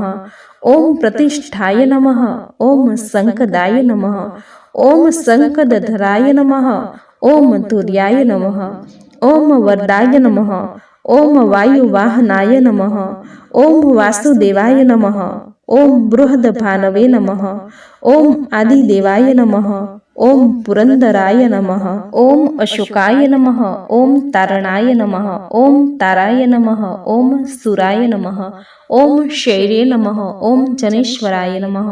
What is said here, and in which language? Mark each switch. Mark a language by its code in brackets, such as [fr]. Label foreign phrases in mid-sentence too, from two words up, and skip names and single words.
[sa] ओम प्रतिष्ठाय नमः। ओम संकदाय नमः। ओम संकदधराय नमः। ओम तुर्याय नमः। ओम वरदाय नमः। ओम वायुवाहनाय नमः। ओम वासुदेवाय नमः। ઓમ બૃહદભાનવે નમઃ. ઓમ આદિદેવાય નમઃ. ઓમ પુરંદરાય નમઃ. ઓમ અશોકાય નમઃ. ઓમ તારણાય નમઃ. ઓમ તારાય નમઃ. ઓમ સુરાય નમઃ. ઓમ શૈર્ય નમઃ. ઓમ જનેશ્વરાય નમઃ.